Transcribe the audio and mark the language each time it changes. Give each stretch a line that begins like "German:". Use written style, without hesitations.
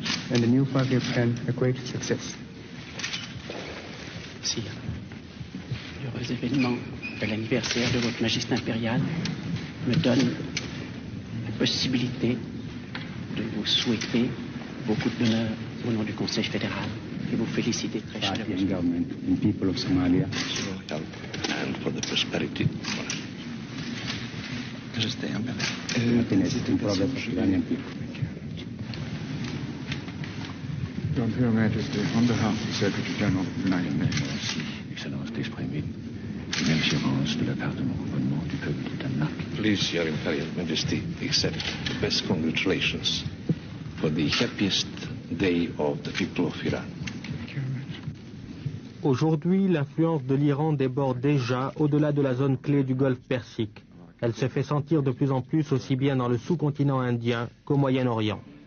English: And the new 5-year plan a great success.
French: Sire, l'heureux événement de l'anniversaire de votre Majesté impériale me donne la possibilité de vous souhaiter beaucoup d'honneur au nom du Conseil fédéral et vous féliciter très chaleureusement.
English: Government and people of Somalia. And for the prosperity. Happiness and progress of Iranian people. Your Imperial Majesty, on behalf of the Secretary General of the United Nations.
French: Excellence d'exprimer une assurance de la part de mon gouvernement du peuple du Danemark.
English: Please, Your Imperial Majesty, accept the best congratulations for the happiest day of the people of Iran.
French: Aujourd'hui, l'influence de l'Iran déborde déjà au-delà de la zone clé du Golfe Persique. Elle se fait sentir de plus en plus aussi bien dans le sous-continent indien qu'au Moyen-Orient.